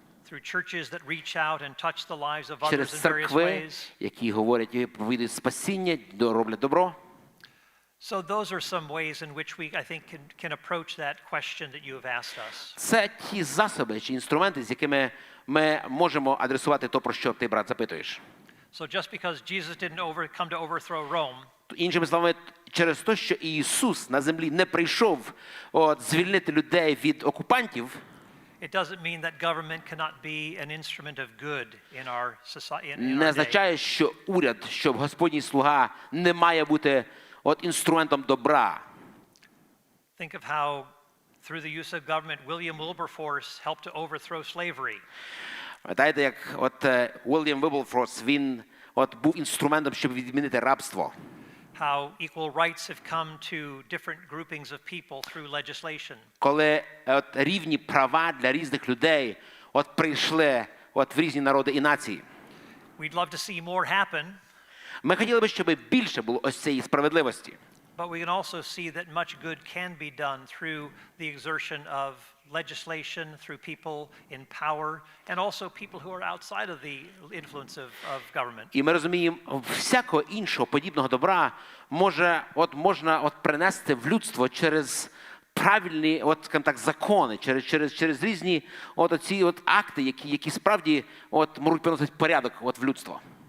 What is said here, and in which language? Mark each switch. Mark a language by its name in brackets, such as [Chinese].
[English] Through churches that reach out and touch the lives of others [Ukrainian] Через [English] in various [Ukrainian] церкви, [English] ways. [Ukrainian] які говорять і проповідують спасіння, роблять добро. [English] So those are some ways in which we, I think, can approach that question that you have asked us. [Ukrainian] Це ті засоби чи інструменти, з якими ми можемо адресувати то, про що ти, брат, запитуєш. [English] So just because Jesus didn't come to overthrow Rome, [Ukrainian] Іншими словами, через те, що Ісус на землі не прийшов звільнити людей від окупантів, [English] it doesn't mean that government cannot be an instrument of good in our society. [Ukrainian] не означає, що уряд, що Господній слуга не має бути інструментом добра. [English] Think of how through the use of government, William Wilberforce helped to overthrow slavery. [Ukrainian] Пам'ятаєте, як Уільям Вілберфорс, він був інструментом, щоб відмінити рабство. [English] How equal rights have come to different groupings of people through legislation. [Ukrainian] Коли рівні права для різних людей прийшли в різні народи і нації. [English] We'd love to see more happen. [Ukrainian] Ми хотіли би, щоб більше було ось цієї справедливості. [English] But we can also see that much good can be done through the exertion of legislation, through people in power, and also people who are outside of the influence of government. [Ukrainian] І ми розуміємо, всякого іншого подібного добра можна принести в людство через правильні, скажімо так, закони, через різні оці акти, які справді можуть приносити порядок в людство.